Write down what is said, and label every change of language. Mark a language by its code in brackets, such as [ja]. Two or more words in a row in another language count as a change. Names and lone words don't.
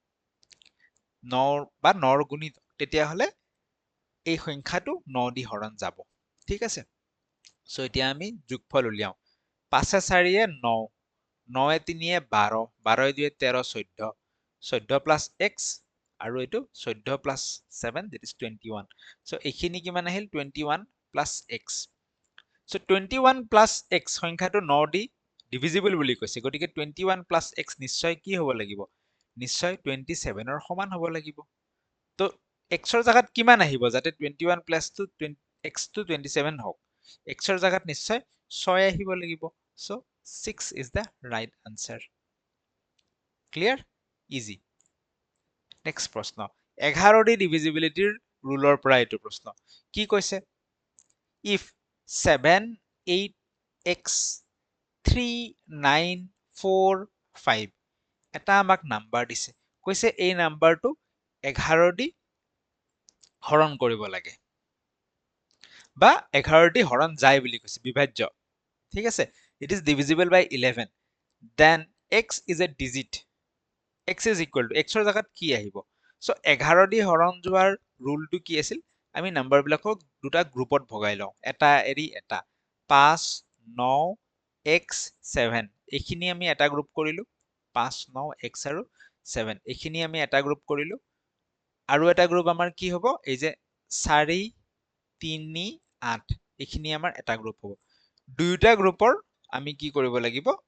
[as] 9 বা 9ৰ গুণিতক তেতিয়াহলে এই সংখ্যাটো 9 দি হৰণ যাব ঠিক আছে সো এতিয়া আমি যোগফল উলিয়াও 5 4 9 9 3 12 12 2 13 14 14 প্লাস x আৰু এইটো 14 প্লাস 7 [en] that is [as] 21 সো এইখিনি কিমান আহিল 21 প্লাস x সো 21 প্লাস x সংখ্যাটো 9 দি ডিভিজিবল বুলি কৈছে গতিকে 21 প্লাস x নিশ্চয় কি হ'ব লাগিব নিশ্চয় 27 ৰ সমান হ'ব লাগিব তো x ৰ জাগাত কিমান আহিব যাতে 21 প্লাস টু x টু 27 হওক x ৰ জাগাত নিশ্চয় 6 আহিব লাগিব সো 6 [en] is the right answer clear easy next [as] প্ৰশ্ন 11 দি ডিভিজিবিলিটিৰ ৰুলৰ পৰা এইটো প্ৰশ্ন কি কৈছে if 7 8 x 3 9 4 5 এটা আমাক নাম্বাৰ দিছে কৈছে এই নাম্বাৰটো 11 দি হৰণ কৰিব লাগে বা 11 দি হৰণ যায় বুলি কৈছে বিভাজ্য ঠিক আছে [en] it is divisible by 11 then x is a digit x is equal to [as] x ৰ জাগাত কি আহিব সো 11 দি হৰণ যোৱাৰ ৰুলটো কি আছিল আমি নাম্বাৰ বিলাকক দুটা গ্ৰুপত ভগাই লওঁ এটা এৰি এটা 5 9 x 7 এইখিনি আমি এটা গ্ৰুপ কৰিলো 5 9 x আৰু 7 এইখিনি আমি এটা গ্ৰুপ কৰিলো আৰু এটা গ্ৰুপ আমাৰ কি হ'ব এই যে 4 3 8 এইখিনি আমাৰ এটা গ্ৰুপ হ'ব দুইটা গ্ৰুপৰ আমি কি কৰিব লাগিব